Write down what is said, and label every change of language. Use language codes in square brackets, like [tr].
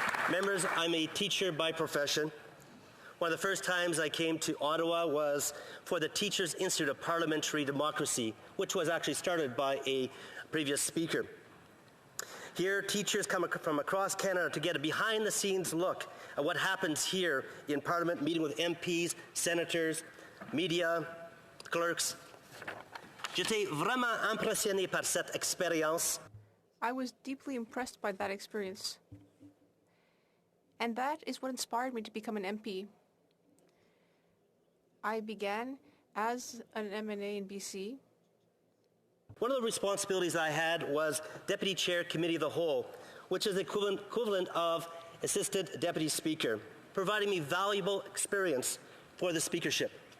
[en] Members, I'm a teacher by profession. One of the first times I came to Ottawa was for the Teachers Institute of Parliamentary Democracy, which was actually started by a previous speaker. Here, teachers come from across Canada to get a behind-the-scenes look at what happens here in Parliament, meeting with MPs, senators, media, clerks. [fr] J'étais vraiment impressionné par cette expérience. [en] I was deeply impressed by that experience. And that is what inspired me to become an MP. I began as an MNA in BC. One of the responsibilities I had was Deputy Chair Committee of the Whole, which is the equivalent of Assistant Deputy Speaker, providing me valuable experience for the speakership.